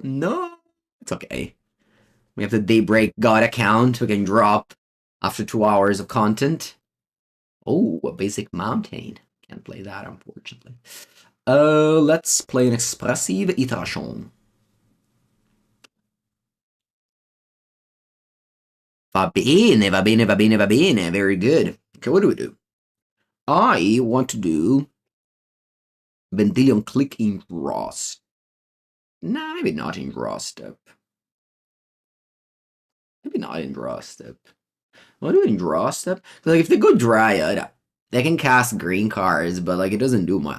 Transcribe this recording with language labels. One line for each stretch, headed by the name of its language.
English: No, it's okay. We have the Daybreak God account. We can drop after 2 hours of content. Oh, a basic mountain. Can't play that, unfortunately. Let's play an expressive iteration.
Italian: Va bene, va bene, va bene, va bene.
English: Very good. Okay, what do we do? I want to do Vendilion Click in Draw. Nah, maybe not in Draw Step. Maybe not in Draw Step. What do in Draw Step? Like, if they go Dryad, they can cast green cards, but, like, it doesn't do much.